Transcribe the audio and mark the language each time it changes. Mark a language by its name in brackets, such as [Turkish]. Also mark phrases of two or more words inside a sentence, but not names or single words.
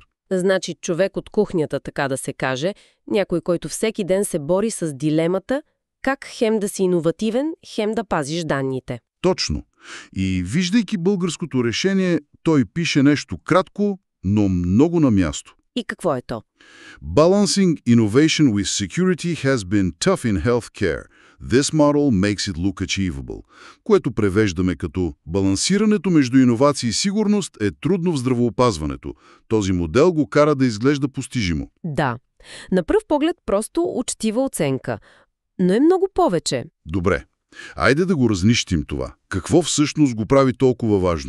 [Bulgarian] Значи човек от кухнята, така да се каже, някой, който всеки ден се бори с дилемата как хем да си иновативен, хем да пазиш данните. Точно. И виждайки българското решение, той пише нещо кратко, но много на място. И какво е то? [English] Balancing innovation with security has been tough in healthcare. This model makes it look achievable. [Bulgarian] Което превеждаме като балансирането между иновации и сигурност е трудно в здравеопазването. Този модел го кара да изглежда постижимо. Да. На пръв поглед просто учтива оценка. Но е много повече. Добре. Айде да го разнищим това. Какво всъщност го прави толкова важно?